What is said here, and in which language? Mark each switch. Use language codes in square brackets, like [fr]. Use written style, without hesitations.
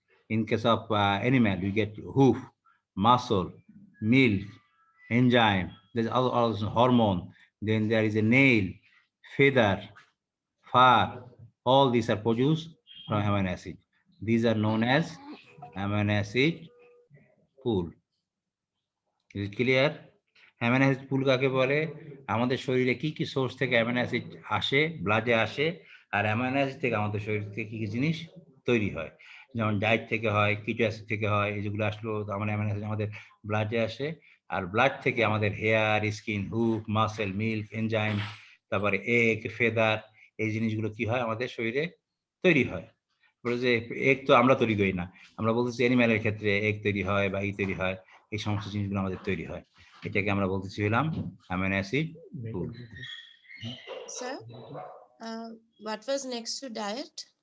[en] In case of animal, we get hoof, muscle, milk, enzyme. There's also hormone. Then there is a nail, feather, fur. All these are produced from amino acid. These are known as amino acid pool. Is it clear? [bn] Amino acid পুল কাকে বলে? আমাদের শরীরে কি কি source থেকে amino acid আসে, ব্লাডে আসে, আর amino acid থেকে আমাদের শরীর থেকে কি কি জিনিস তৈরি হয়। যেমন ডায়েট থেকে হয়, কিটো অ্যাসিড থেকে হয়, এই যেগুলো আসলো আমার অ্যামাইনো অ্যাসিড আমাদের ব্লাডে আসে, আর ব্লাড থেকে আমাদের hair, skin, hook, muscle, milk, enzyme, তারপরে এগ, ফেদার, এই জিনিসগুলো কি হয় আমাদের শরীরে তৈরি হয়। বলে যে এগ তো আমরা তৈরি করি না, আমরা বলতেছি অ্যানিম্যালের ক্ষেত্রে এগ তৈরি হয় বা ই তৈরি হয়, এই সমস্ত জিনিসগুলো আমাদের তৈরি হয়। এটাকে আমরা বলতেছিলাম amino acid pool. [en] Sir, what was next to diet?